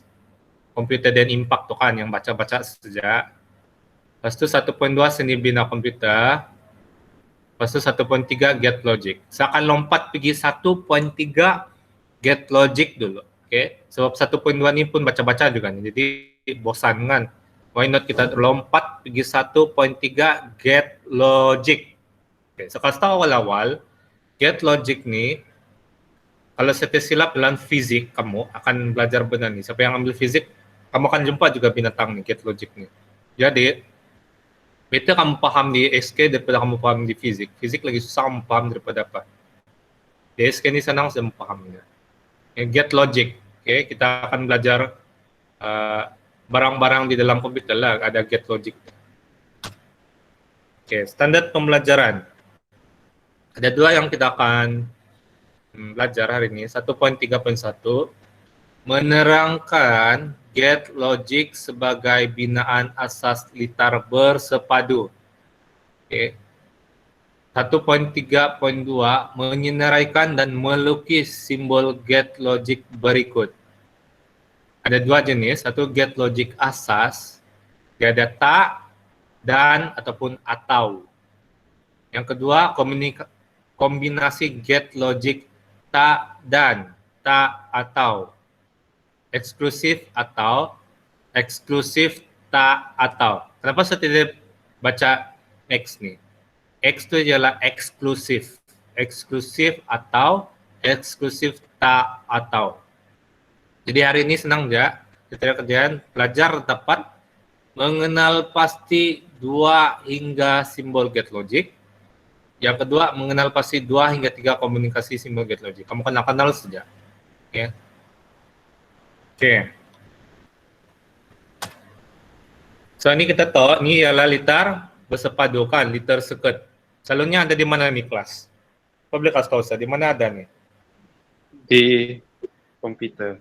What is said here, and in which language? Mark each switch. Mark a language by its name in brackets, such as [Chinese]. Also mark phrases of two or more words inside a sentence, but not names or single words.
[Malay] Komputer dan impact tuh kan yang baca-baca saja. Lepas itu 1.2 seni bina komputer. Lepas itu 1.3 get logic. Saya akan lompat pergi 1.3 get logic dulu. Oke, sebab 1.2 ini pun baca-baca juga nih. Jadi bosan kan. [English] Why not [Malay] kita lompat pergi 1.3 get logic. Oke, sekarang tahu awal-awal get logic nih, kalau saya silap dalam fizik, kamu akan belajar benar nih. Siapa yang ambil fizik, kamu akan jumpa juga binatang nih, get logic nih. Jadi, better kamu paham di SK daripada kamu paham di fizik. Fizik lagi susah kamu paham daripada apa. Di SK ini senang saya memahaminya. Get logic, oke, kita akan belajar barang-barang di dalam komputer lah, ada get logic. Oke, standar pembelajaran. Ada 2 yang kita akan belajar hari ini. 1.3.1 menerangkan get logic sebagai binaan asas litar bersepadu. Oke. 1.3.2 menyenaraikan dan melukis simbol get logic berikut. Ada 2 jenis, satu get logic asas, dia ada tak, dan, ataupun atau. Yang kedua, kombinasi get logic tak dan, tak atau. Eksklusif atau, eksklusif tak atau. Kenapa saya tidak baca X nih? X itu adalah eksklusif. Eksklusif atau, eksklusif tak atau. Jadi hari ini senang ya, kita kerjaan belajar tepat, mengenal pasti 2 hingga simbol get logic. Yang kedua, mengenal pasti 2 hingga 3 komunikasi simbol get logic. Kamu kenal saja. Oke. Oke. So, ini kita tahu, ini ialah litar bersepadu kan, litar seket. Calonnya ada di mana nih kelas? Kau boleh kasih tahu saya, di mana ada nih? Di komputer.